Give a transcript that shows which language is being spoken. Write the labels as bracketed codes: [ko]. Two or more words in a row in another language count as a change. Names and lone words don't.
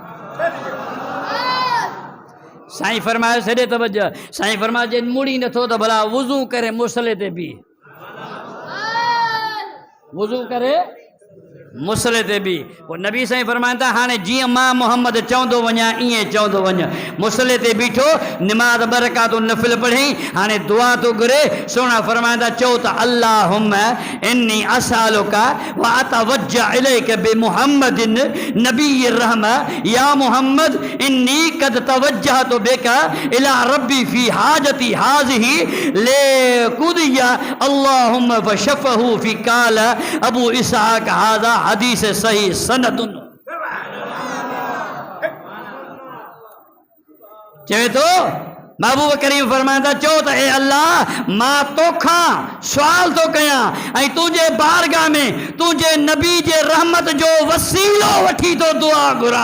[sd] साईं फरमायो सॼे तवज्जह, साईं फरमायो जे मुड़ी नथो त भला वुज़ू करे मुसले ते बीह, वुज़ू करे मुसले ते बि। पोइ नबी साईं फरमाइनि था हाणे जीअं मां मोहम्मद चवंदो वञा ईअं चवंदो वञ। मुसले ते बीठो, निमाज़ 2 रकातूं नफ़िल पढ़ई, हाणे दुआ थो घुरे। सोना फरमाइनि था चओ त [ar] اللهم إني أسألك وأتوجه إليك بمحمد نبي الرحمة يا محمد إني قد توجهت بك إلى ربي في حاجتي هذه لتقضى اللهم فشفعه في قال أبو إسحاق هذا حديث صحيح سند. [sd] चवे तो महबूब करीम फरमाइंदा चो त ए अल्लाह मां तोखां सवाल तो कयां ऐं तुंहिंजे बारगाह में तुंहिंजे नबी जे रहमत जो वसीलो वठी तो दुआ घुरां।